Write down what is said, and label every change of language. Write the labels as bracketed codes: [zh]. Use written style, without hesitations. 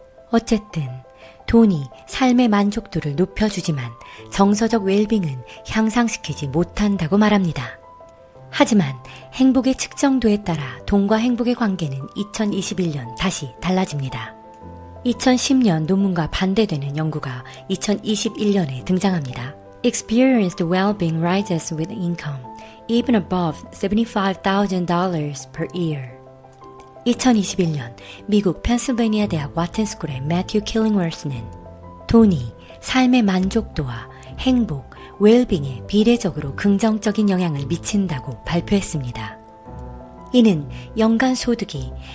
[ko] 어쨌든 돈이 삶의 만족도를 높여주지만 정서적 웰빙은 향상시키지 못한다고 말합니다. 하지만 행복의 측정도에 따라 돈과 행복의 관계는 2021년 다시 달라집니다. 2010년 논문과 반대되는 연구가 2021년에 등장합니다. [en] Experienced well-being rises with income, even above $75,000 per year. [ko] 2021년 미국 펜실베니아 대학 와튼스쿨의 매튜 킬링워스는 돈이 삶의 만족도와 행복, 웰빙에 비례적으로 긍정적인 영향을 미친다고 발표했습니다. 이는 연간 소득이